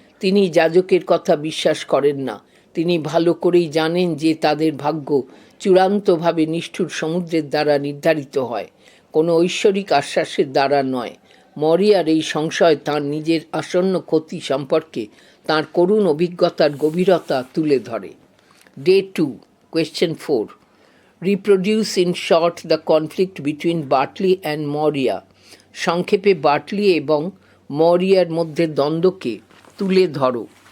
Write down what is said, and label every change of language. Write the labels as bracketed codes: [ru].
[bn] তিনি যাজকের কথা বিশ্বাস করেন না। তিনি ভালো করেই জানেন যে তাদের ভাগ্য চূড়ান্তভাবে নিষ্ঠুর সমুদ্রের দ্বারা নির্ধারিত হয়, কোনো ঐশ্বরিক আশ্বাসের দ্বারা নয়। মরিয়ার এই সংশয় তাঁর নিজের আসন্ন ক্ষতি সম্পর্কে তাঁর করুণ অভিজ্ঞতার গভীরতা তুলে ধরে। [en] Day 2, Question 4. Reproduce in short the conflict between Bartley and Moria. [bn] সংক্ষেপে বার্টলি এবং মরিয়ার মধ্যে দ্বন্দ্বকে তুলে ধরো।